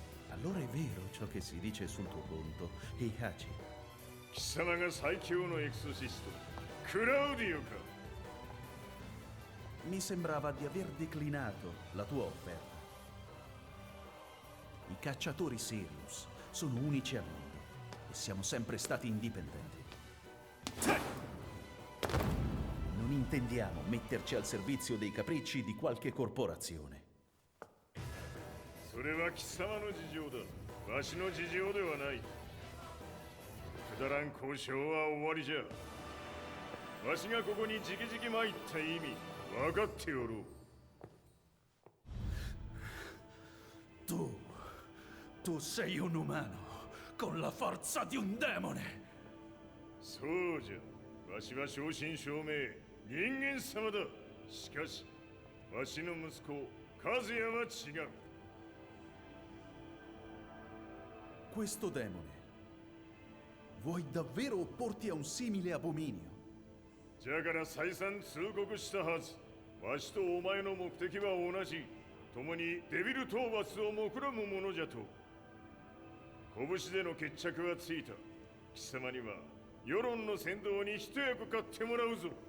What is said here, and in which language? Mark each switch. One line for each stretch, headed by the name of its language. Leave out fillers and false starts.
Italian: Allora è vero ciò che si dice sul tuo conto, Heihachi.
Japanese: 貴様が最強のエクソシストクラウディオか。
Italian: Mi sembrava di aver declinato la tua offerta. I cacciatori Sirius sono unici al mondo e siamo sempre stati indipendenti. Non intendiamo metterci al servizio dei capricci di qualche corporazione.
Japanese: それは貴様の事情だ。わしの事情ではない。くだらん交渉は終わりじゃ。わしがここに直々参った意味分かっておろう。
Italian: Tu sei un umano con la forza di un demone.
Japanese: そうじゃ。わしは正真正銘人間様だ。しかしわしの息子和也は違う。
Italian: Questo demone, vuoi davvero opporti a un simile abominio?
Japanese: じゃから再三通告したはず。わしとお前の目的は同じ。共にデビル討伐を目論むものじゃと。拳での決着はついた。貴様には世論の先導に一役買ってもらうぞ。